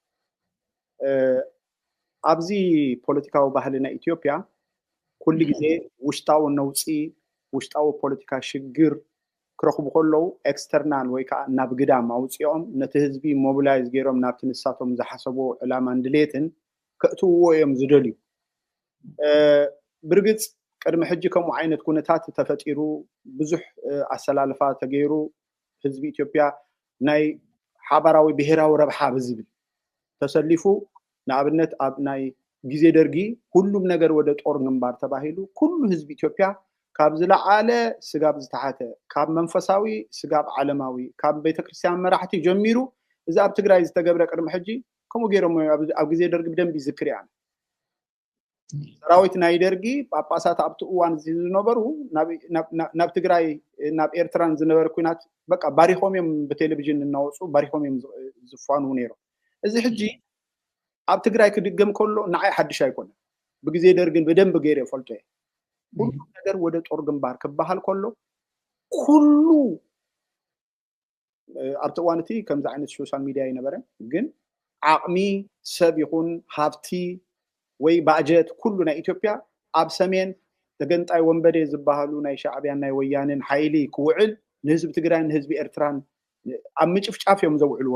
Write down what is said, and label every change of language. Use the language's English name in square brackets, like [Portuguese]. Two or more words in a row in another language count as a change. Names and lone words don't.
[Tigrinya] ኣብዚ ፖለቲካዊ ባህሊ ናይ ኢትዮጵያ ኩሉ ግዜ ውሽጣዊ ነውፂ ውሽጣዊ ፖለቲካ ሽግር ክረኽቡ ከለው ኤክስተርናል ወይ ከዓ ናብ ግዳም ኣውፅኦም ነቲ ህዝቢ ሞቢላይዝ ገይሮም ናብቲ ንሳቶም ዝሓሰቡ ዕላማ እንድሌትን ከእትውዎ እዮም ዝደልዩ ብርግፅ ቅድሚ ሕጂ ከምኡ ዓይነት ኩነታት ተፈጢሩ ብዙሕ ኣሰላልፋ ተገይሩ ህዝቢ ኢትዮጵያ ናይ ሓበራዊ ብሄራዊ ረብሓ ብዝብል ተሰሊፉ ንኣብነት ኣብ ናይ ጊዜ ደርጊ [Amharic] ሁሉም ነገር ወደ ጦር ግንባር [Tigrinya] ተባሂሉ ኩሉ ህዝቢ ኢትዮጵያ ካብ ዝለዓለ ስጋብ ዝተሓተ ካብ መንፈሳዊ ስጋብ ዓለማዊ ካብ ቤተክርስትያን መራሕቲ ጀሚሩ እዚ ኣብ ትግራይ ዝተገብረ ቅድሚ ሕጂ ከምኡ ገይሮም ኣብ ጊዜ ደርጊ ብደንቢ ይዝክር እያ ሰራዊት ናይ ደርጊ ጳጳሳት ኣብቲ እዋን ዝነበሩ ናብ ትግራይ ናብ ኤርትራን ዝነበረ ኩናት በቃ ባሪኾም እዮም ብቴሌቪዥን እናወፁ ባሪኾም እዮም ዝፋኑ ነይሮም እዚ ሕጂ ኣብ ትግራይ ክድገም ከሎ ንዓይ ሓድሽ ኣይኮነን ብጊዜ ደርግን በደንብ ገይረ ፈልጦ [Amharic] ሁሉ ነገር ወደ ጦር ግንባር [Tigrinya] ክባሃል ከሎ ኩሉ ኣብቲ እዋንቲ ከምዚ ዓይነት [English] social media [Tigrinya] ይነበረ ግን ዓቕሚ ሰብ ይኹን ሃብቲ ወይ ባጀት ኩሉ ናይ ኢትዮጵያ ኣብ ሰሜን ተገንጣይ ወንበዴ ዝበሃሉ ናይ ሻዕብያን ናይ ወያንን ሓይሊ ክውዕል ንህዝቢ ትግራይን ንህዝቢ ኤርትራን ኣብ ምጭፍጫፍ እዮም ዘውዕልዎ